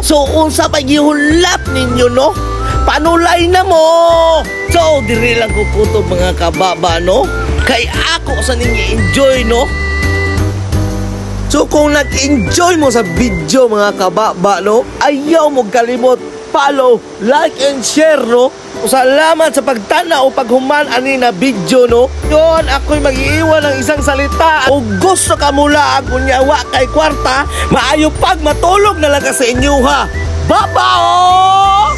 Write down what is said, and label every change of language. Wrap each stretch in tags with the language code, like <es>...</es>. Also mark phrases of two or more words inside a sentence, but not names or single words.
<ceb>So unsa pa giulat ninyo no, panulay na mo. So diri lang ko kutob mga kababa no, kay ako sa ninyo enjoy no. So kung nag-enjoy mo sa video mga kababa no, ayaw mo kalimot</ceb> <en>follow, like and share</en> <ceb>no. Salamat sa pagtanaw o paghuman ani na video no.</ceb> <tl>Yon ako'y mag-iiwan ng isang salita.</tl> <ceb>O gusto ka mula ako nyawa kay kwarta, maayo pag matulog na lang ka sa inyo ha. Bye-bye!</ceb>